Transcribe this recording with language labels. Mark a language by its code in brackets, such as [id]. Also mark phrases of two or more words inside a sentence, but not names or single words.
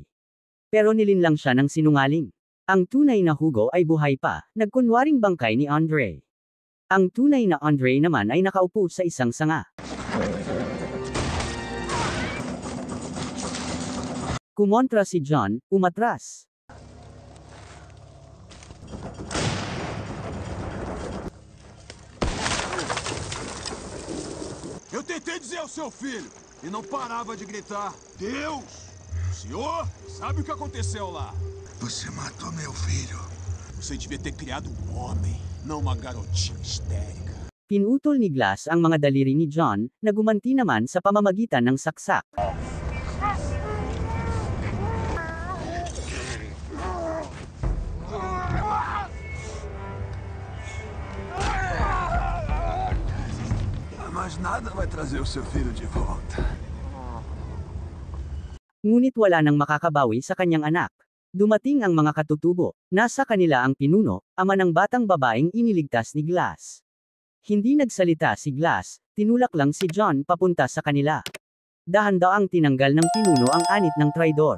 [tl] Pero nilinlang siya ng sinungaling. Ang tunay na Hugo ay buhay pa, nagkunwaring bangkay ni Andre. Ang tunay na Andre naman ay nakaupo sa isang sanga. Kumontra si John, umatras. [pt] Eu tentei dizer ao seu filho, e não parava de gritar. Deus! O senhor sabe o que aconteceu lá? Você matou meu filho. Você devia ter criado um homem, não uma garotinha histérica. [tl] Pinutol ni Glass ang mga daliri ni John, na gumanti naman sa pamamagitan ng saksak. [pt] Mas nada vai trazer o seu filho de volta. [tl] Ngunit wala nang makakabawi sa kanyang anak. Dumating ang mga katutubo. Nasa kanila ang pinuno, ama ng batang babaeng iniligtas ni Glass. Hindi nagsalita si Glass, tinulak lang si John papunta sa kanila. Dahan-daang tinanggal ng pinuno ang anit ng traidor.